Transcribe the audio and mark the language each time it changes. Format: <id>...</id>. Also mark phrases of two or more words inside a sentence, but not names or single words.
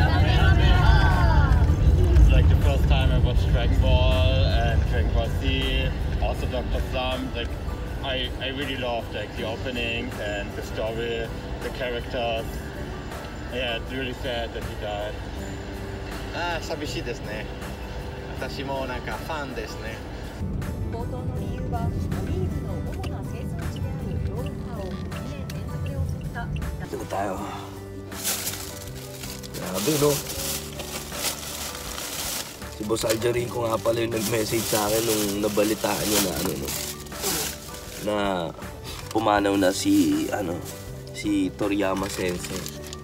<en>It's like the first time I watched Dragon Ball and Dragon Ball Z, also Dr. Slump. Like I really loved like the opening and the story, the characters. Yeah, it's really sad that he died.</en> <ja>寂しいですね。私もなんかファンですね。冒頭の理由はオリーブの主な生産地であるヨーロッパを2年連続で襲った。</ja> <tl>Ito na tayo. Grabe, no? Si Boss Aljerico nga pala yung nag-message sa akin nung nabalitaan niya na na pumanaw na si Toriyama Sensei.</tl>